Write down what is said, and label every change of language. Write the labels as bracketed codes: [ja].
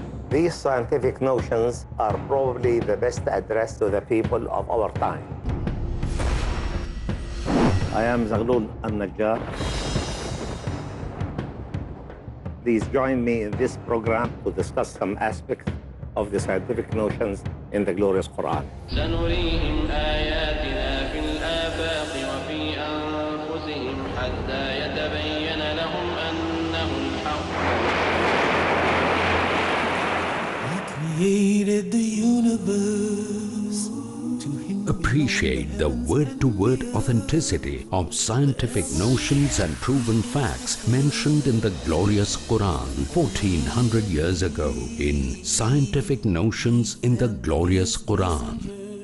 [en] These scientific notions are probably the best addressed to the people of our time. I am Zaghlul al-Najjar. please join me in this program to discuss some aspects of the scientific notions in the glorious Quran. [ar] سنريهم آياتنا في الآفاق وفي أنفسهم حتى يتبين لهم أنه الحق. [en] Created the universe to appreciate the word-to-word authenticity of scientific notions and proven facts mentioned in the glorious Quran 1400 years ago in Scientific Notions in the Glorious Quran.